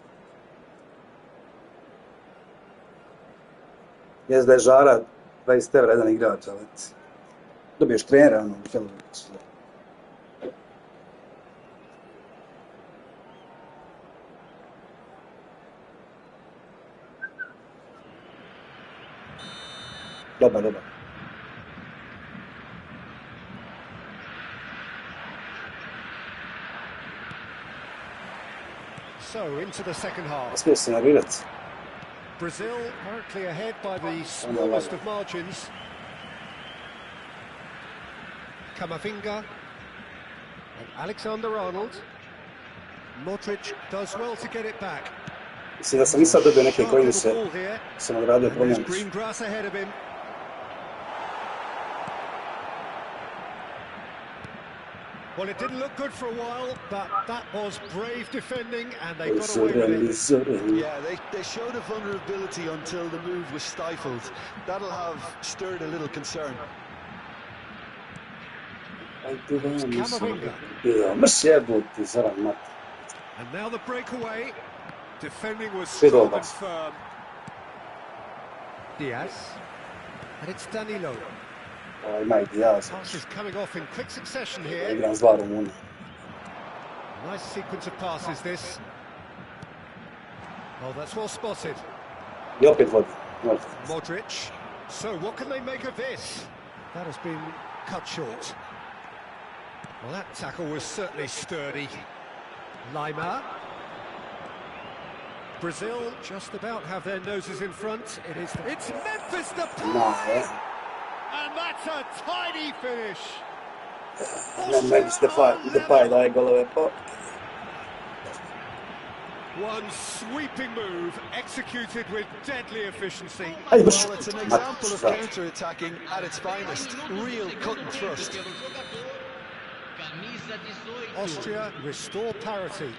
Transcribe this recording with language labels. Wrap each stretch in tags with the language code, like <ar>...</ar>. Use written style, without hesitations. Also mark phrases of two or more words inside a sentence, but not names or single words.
<hr>Jes da je žara 20 € jedan igrač, ali dobiješ trenera, ono, sve. Dobar, dobar.</hr> <en>So, into the second half.</en> <hr>Smije se nervirati.</hr> <en>Brazil currently ahead by the smallest of margins. Camavinga and Alexander-Arnold. Modric does well to get it back.</en> <hr>Mislim da sam i sad dobio neke koji mi se sam odradio promjenić.</hr> <en>Green grass ahead of him. Well, it didn't look good for a while, but that was brave defending, and they got away with it. Yeah, they showed a vulnerability until the move was stifled. That'll have stirred a little concern. Camavinga. And now the breakaway. Defending was strong and firm. Diaz. And it's Danilo.</en> <hr>Ima ideja,</hr> <en>Passes coming off in quick succession here.</en> <hr>igram s 2 Rumuna.</hr> <en>Nice sequence of passes this. Oh, that's well spotted.</en> <hr>I opet vodi. Modric.</hr> <en>So what can they make of this? That has been cut short. Well, that tackle was certainly sturdy. Lima. Brazil just about have their noses in front. It's Memphis Depay! No, And that's a tidy finish.</en> <hr>Memphis Depay daje golove po.</hr> <en>One sweeping move executed with deadly efficiency.</en> <hr>Ajde,</hr> <en>Well, it's an example of counter-attacking at its finest. Real cut and thrust. Austria restore parity.</en>